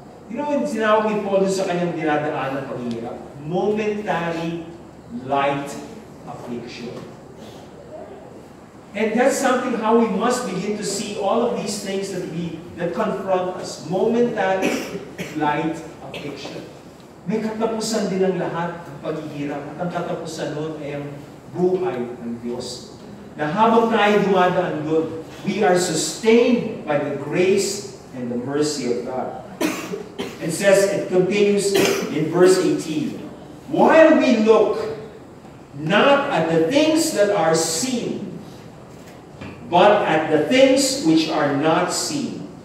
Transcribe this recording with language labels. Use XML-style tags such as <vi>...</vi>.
<en>You know, when</en> <tl>sinawag ni Paul sa kanyang dinadaanan paghihirap,</tl> <en>momentary light affliction. And that's something how we must begin to see all of these things that confront us. Momentary light affliction.</en> <tl>May katapusan din ang lahat ng paghihirap. At ang katapusan nun ay ang buhay ng Diyos. Na habang tayo dumadaan doon,</tl> <en>we are sustained by the grace and the mercy of God. It says, it continues in verse 18. While we look not at the things that are seen, but at the things which are not seen.</en>